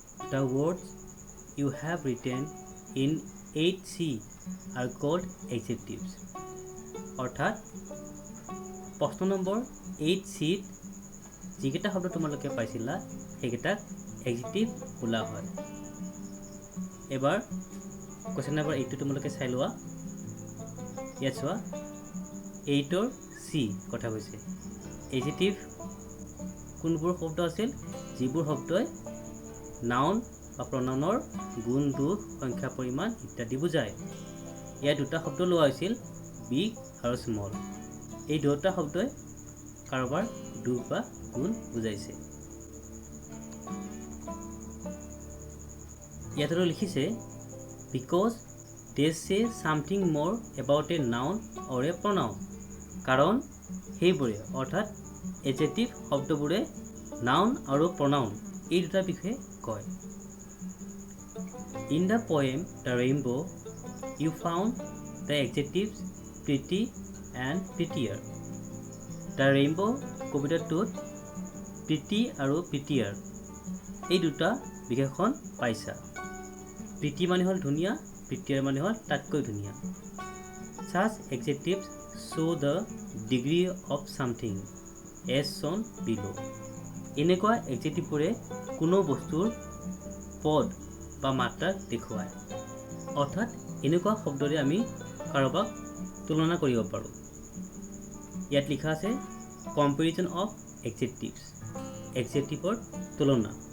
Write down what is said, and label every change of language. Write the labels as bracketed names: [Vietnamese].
[English] The words you have written in 8C are called adjectives. [Assamese] অৰ্থাৎ প্ৰশ্ন number 8Cত যিকেইটা শব্দ তোমালোকে পাইছিলা সেইকেইটাক এডজেক্টিভ বোলা হয়। এবাৰ কোৱেশ্চন নম্বৰ 8টো তোমালোকে চাই লোৱা। ইয়াত চোৱা 8ৰ C কথা কৈছে। এডজেক্টিভ কোনবোৰ শব্দ আছিল যিবোৰ শব্দই নাউন বা প্ৰনাউনৰ গুণ, দোষ, সংখ্যা, পৰিমাণ ইত্যাদি বুজায়। ইয়াত দুটা শব্দ লোৱা হৈছিল, বিগ আৰু স্মল। এই দুটা শব্দই কাৰোবাৰ দোষ বা গুণ বুজাইছে। ইয়াত আৰু লিখিছে [English] because they say something more about a noun or a pronoun। [Assamese] কাৰণ সেইবোৰে অৰ্থাৎ এডজেক্টিভ শব্দবোৰে নাউন আৰু প্ৰনাউন এই দুটাৰ বিষয়ে কয়। [English] In the poem The Rainbow, you found the adjectives pretty and prettier. [Assamese] The Rainbow কবিতাটোত pretty আৰু prettier এই দুটা বিশেষণ পাইছা। pretty মানে হ'ল ধুনীয়া, prettier মানে হ'ল তাতকৈ ধুনীয়া। [English] Such adjectives show the degree of something as shown below. [Assamese] এনেকুৱা এডজেক্টিভবোৰে কোনো বস্তুৰ পদ বা মাত্ৰা দেখুৱায়। অৰ্থাৎ এনেকুৱা শব্দৰে আমি কাৰোবাক তুলনা কৰিব পাৰোঁ। ইয়াত লিখা আছে কম্পেৰিজন অফ এডজেক্টিভছ। এডজেক্টিভৰ তুলনা।